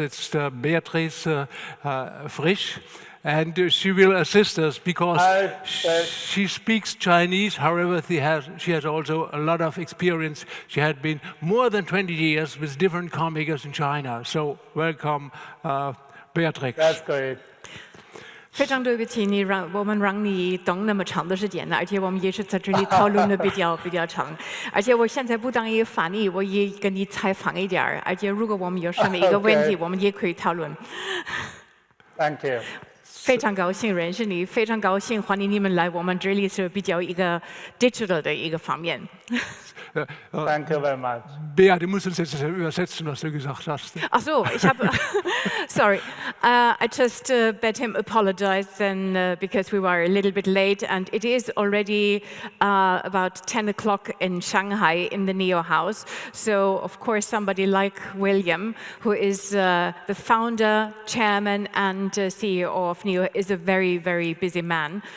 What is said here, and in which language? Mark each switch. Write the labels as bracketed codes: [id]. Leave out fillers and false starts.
[en] It's Beatrice Frisch, and she will assist us because she speaks Chinese. However, she has also a lot of experience. She had been more than 20 years with different car makers in China. So welcome, Beatrice. That's great. [zh] 非常对不起你，我们让你等那么长的时间了，而且我们也是在这里讨论的比较长，而且我现在不当一个翻译，我也跟你采访一点而且如果我们有什么一个问题，我们也可以讨论。 [en] Thank you. [zh] 非常高兴认识你，非常高兴欢迎你们来我们这里是比较一个 digital 的一个方面。 [en] Thank you very much. [de] Bea, du musst uns jetzt übersetzen, was du gesagt hast. Ach so, ich habe. [en] Sorry, I just bet him apologize then because we were a little bit late and it is already about 10 o'clock in Shanghai in the NIO house. So of course somebody like William, who is the founder, chairman, and CEO of NIO, is a very, very busy man.